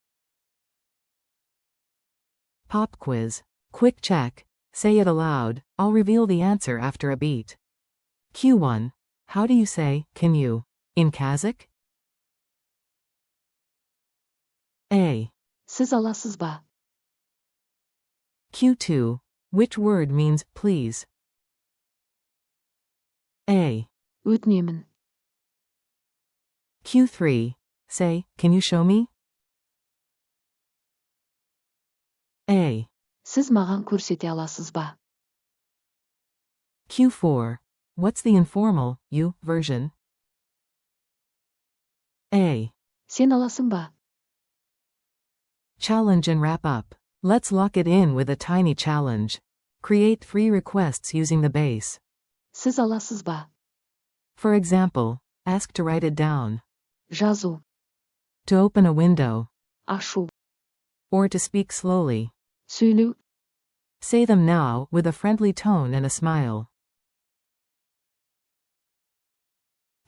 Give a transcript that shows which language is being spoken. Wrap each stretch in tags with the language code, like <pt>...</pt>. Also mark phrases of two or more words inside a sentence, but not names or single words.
<en>Pop quiz. Quick check. Say it aloud. I'll reveal the answer after a beat. Q1. How do you say, can you? In Kazakh? A.</en> <kk>Сіз аласыз ба?</kk> <en>Q2. Which word means, please? A.</en> <kk>Өтінемін.</kk> <en>Q3. Say, can you show me? A.</en> <kk>Сіз маған көрсете аласыз ба?</kk> <en>Q4. What's the informal, you, version? A.</en> <kk>Сен аласың ба?</kk> <en>Challenge and wrap up. Let's lock it in with a tiny challenge. Create 3 requests using the base.</en> <kk>Сіз аласыз ба?</kk> <en>For example, ask to write it down.</en> <kk>Жазу.</kk> <en>To open a window.</en> <kk>Ашу.</kk> <en>Or to speak slowly.</en> <kk>Сөйлеу.</kk> <en>Say them now, with a friendly tone and a smile.</en>